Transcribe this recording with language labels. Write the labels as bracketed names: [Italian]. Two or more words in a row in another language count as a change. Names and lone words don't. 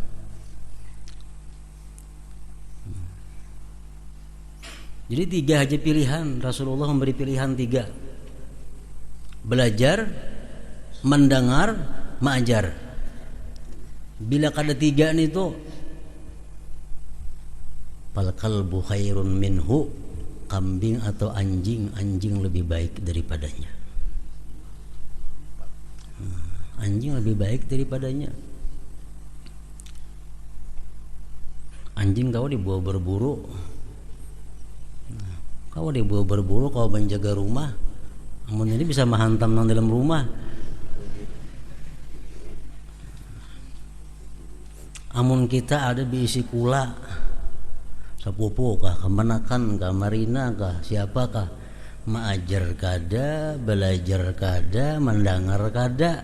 [Banjar] Jadi 3 aja pilihan. [Indonesian] Rasulullah memberi pilihan 3: belajar, mendengar, mengajar. [Banjar] Bila kada 3 nih tuh, [Arabic] fal kalbu khairun minhu, [Indonesian] kambing atau anjing lebih baik daripadanya. Anjing lebih baik daripadanya. [Banjar] Anjing kau dibawa berburu, kau menjaga rumah, namun ini bisa menghantam nang dalam rumah. Amun kita ada diisi kula, sapupu kah, kemanakan kah, marina kah, siapakah, mengajar kada, belajar kada, mendengar kada.